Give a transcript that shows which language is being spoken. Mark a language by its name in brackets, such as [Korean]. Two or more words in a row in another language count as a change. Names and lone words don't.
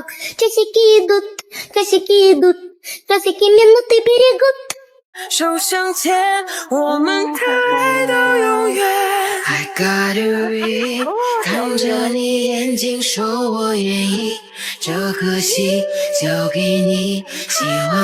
[Russian] Часики идут, часики минуты берегут. [Chinese] 手相牵，我们爱到永远。 [English] I got you in， [Chinese] 看着你眼睛，说我愿意，这颗心交给你，希望。